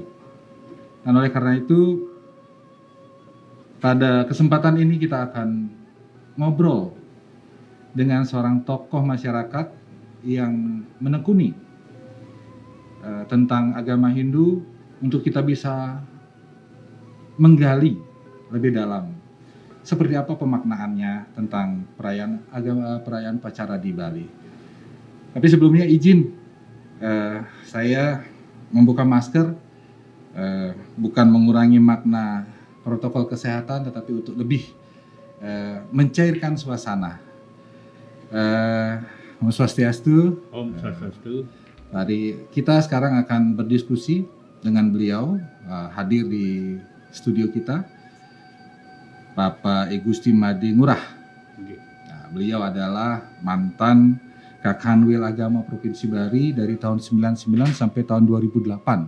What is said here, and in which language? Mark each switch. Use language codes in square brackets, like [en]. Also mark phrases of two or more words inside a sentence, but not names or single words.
[id] Dan oleh karena itu, pada kesempatan ini kita akan ngobrol dengan seorang tokoh masyarakat yang menekuni tentang agama Hindu untuk kita bisa menggali lebih dalam seperti apa pemaknaannya tentang perayaan Pacara di Bali. Tapi sebelumnya izin saya membuka masker, bukan mengurangi makna protokol kesehatan, tetapi untuk lebih mencairkan suasana. [ban] Om Swastiastu. Om Swastiastu. [id] Mari kita sekarang akan berdiskusi dengan beliau, hadir di studio kita, Bapak Igusti Made Ngurah. Nah, beliau adalah mantan Kakanwil Agama Provinsi Bali dari tahun 99 sampai tahun 2008.